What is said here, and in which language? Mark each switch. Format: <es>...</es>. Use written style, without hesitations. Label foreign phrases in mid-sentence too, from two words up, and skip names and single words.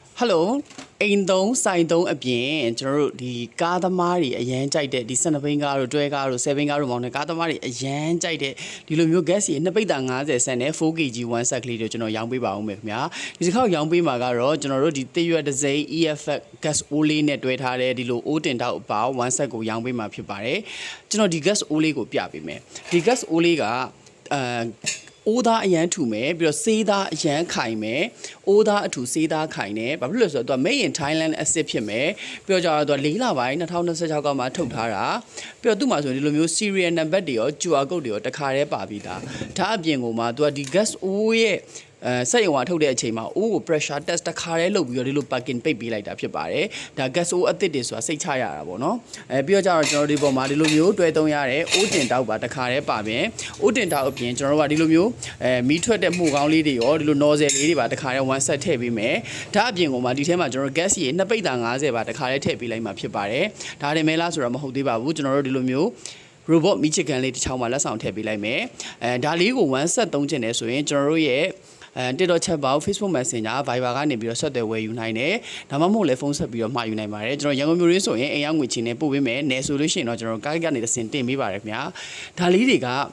<my>Hello အိမ်သုံးဆိုင်သုံးအပြင်ကျွန်တော်တို့ဒီကားသမားတွေအရန်ကြိုက်တဲ့ဒီ12ဘိန်းကားတို့တွဲကားတို့7ဘိန်းကားတို့မောင်းတဲ့ကားသမားတွေအရန်ကြိုက်တဲ့ဒီလိုမျိုး gas ကြီး2ပိတ်တာ50ဆန်နဲ့ 4kg 1 set ကလေးတို့ကျွန်တော်ရောင်းပေးပါဦးမယ်ခင်ဗျာဒီတစ်ခေါက်ရောင်းပေးမှာကတော့ကျွန်တော်တို့ဒီတစ်ရွက်တစ်စိမ်း EFX gas အိုးလေးနဲ့တွဲထားတဲ့ဒီလိုအိုးတင်တောက်အပေါင်း1 set ကိုရောင်းပေးမှာ ဖြစ်ပါတယ်ကျွန်တော်ဒီ gas အိုးလေးကိုပြပေးမယ်ဒီ gas အိုးလေးကအိုးသားအရန်ထူမယ်ပြီးတော့ဆေးသားအရန်ခိုင်မယ်အိုးသားအထူဆေးသားခိုင်တယ်ဘာဖြစ်လို့လဲဆိုတော့သူက</my> <en>made in Thailand acid</en> <my>ဖြစ်မယ်ပြီးတော့ကျတော့သူက4လပိုင်း2026ကမှထုတ်ထားတာပြီးတော့သူ့မှာဆိုဒီလိုမျိုး</my> <en>serial number</en> <my>တွေရော</my> <en>QR code</en> <my>တွေရောတ ခါတည်းပါပြီးသားဒါအပြင်ကိုမှသူကဒီ gas အိုးရဲ့စက်ရုံကထုတ်တဲ့အချိန်မှာအိုးကို</my> <en>pressure test</en> <my>တစ်ခါတည်းလုပ်ပြီးတော့ဒီလို parking ပိတ်ပေးလိုက်တာဖြစ်ပါတယ်ဒါ gas အိုးအသစ်တွေဆိုတာစိတ်ချရတာပေါ့နော်ပြီးတော့ကျတော့ ကျွန်တော်ဒီပေါ်မှာဒီလိုမျိုးတွဲသုံးရတဲ့အိုးတင်တောက်ပါတစ်ခါတည်းပါပြင်အိုးတင်တောက်အပြင်ကျွန်တော်တို့ကဒီလိုမျိုးမီးထွက်တဲ့မှုကောင်းလေးတွေရောဒီလို nozzle လေးတွေပါတစ်ခါတ ည်း</my> <en>one set</en> <my>ထည့်ပေးမယ်ဒါအပြင်ကိုမှဒီထဲမှာကျွန်တော် gas ရေ2ပိတ်တာ50ပါတစ်ခါတည်းထည့်ပေးလိုက်မှာဖြစ်ပါတယ်ဒါတင်မဲလားဆိုတော့မဟုတ်သေးပါဘူးကျွန်တော်တို့ဒီလိုမျိုးrobot မီးချစ်ကန်လေးတစ်ချောင်းမှာလက်ဆောင်ထည့်ပေးလိုက်မယ်ဒါလေးကို1 set သုံးချင်တယ်ဆိုရင်ကျွန်တော်တို့ရဲ့ TikTok</my> <en>chat box</en> <my>Facebook Messenger Viber ကနေပြီးတော့ဆက်သွယ်ဝယ်ယူနိုင်တယ်ဒါမှမဟုတ်လည်းဖုန်းဆက်ပြီးတော့မှာယူနိုင်ပါတယ်ကျွန်တော်ရန်ကုန်မြို့ရင်းဆိုရင်အိမ်ရောက်ငွေချင်းနဲ့ပို့ပေးမယ်နယ်ဆိုလို့ရှိရင်တော့ကျွန်တော်ကားကနေတစ်ဆင့်တင်ပေးပါတယ်ခင်ဗျာဒါလေးတွေက</my>